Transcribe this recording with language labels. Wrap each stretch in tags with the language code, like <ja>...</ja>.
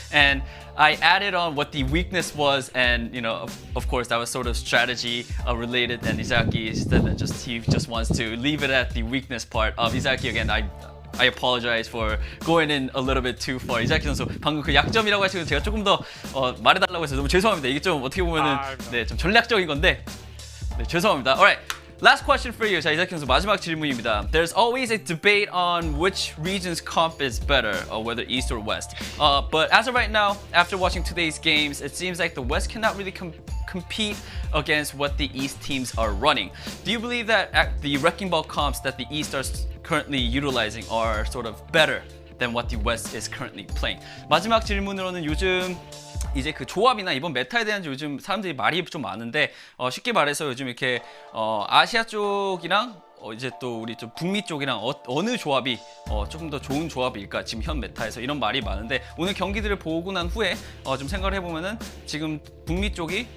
<en>And I added on what the weakness was, and of course that was sort of strategy related. And Izayaki said that he just wants to leave it at the weakness part. Izayaki, again, I apologize for going in a little bit too far.</en> <ko>이자키 선수 방금 그 약점이라고 하시고 제가 조금 더 말해달라고 해서 너무 죄송합니다. 이게 좀 어떻게 보면은 좀 전략적인 건데 죄송합니다.</ko> <en>Alright. Last question for you.</en> <ko>자, 이자키 선수 마지막 질문입니다.</ko> <en>There's always a debate on which region's comp is better, whether East or West. But as of right now, after watching today's games, it seems like the West cannot really compete against what the East teams are running. Do you believe that the Wrecking Ball comps that the East are currently utilizing are sort of better than what the West is currently playing?</en> <ko>마지막 질문으로는 요즘 이제 그 조합이나 이번 메타에 대한 요즘 사람들이 말이 좀 많은데 쉽게 말해서 요즘 이렇게 아시아 쪽이랑 이제 또 우리 좀 북미 쪽이랑 어느 조합이 조금 더 좋은 조합일까 지금 현 메타에서 이런 말이 많은데 오늘 경기들을 보고 난 후에 좀 생각을 해보면은 지금 북미 쪽</ko>